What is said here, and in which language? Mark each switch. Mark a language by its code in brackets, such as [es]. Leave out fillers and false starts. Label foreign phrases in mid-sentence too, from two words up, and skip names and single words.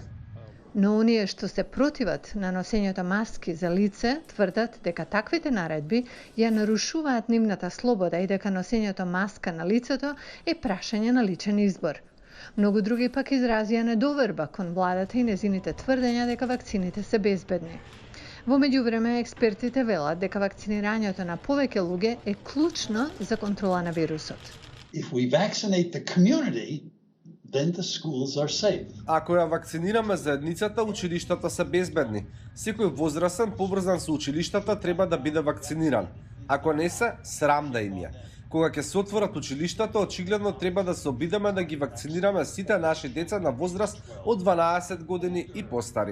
[mk] Но оние што се противат на носењето маски за лице тврдат дека таквите наредби ја нарушуваат нивната слобода и дека носењето маска на лицето е прашање на личен избор. Многу други пак изразија недоверба кон владата и незините тврдења дека вакцините се безбедни. Во меѓувреме, експертите велат дека вакцинирањето на повеќе луѓе е клучно за контрола на вирусот. [en] If we vaccinate the community, then the schools are safe. [mk] Ако ја вакцинираме заедницата, училиштата се безбедни. Секој возрастен поврзан со училиштата треба да биде вакциниран. Ако не се, срам да им е. Кога ќе се отворат училиштата, очигледно треба да се обидеме да ги вакцинираме сите наши деца на возраст од 12 години и постари.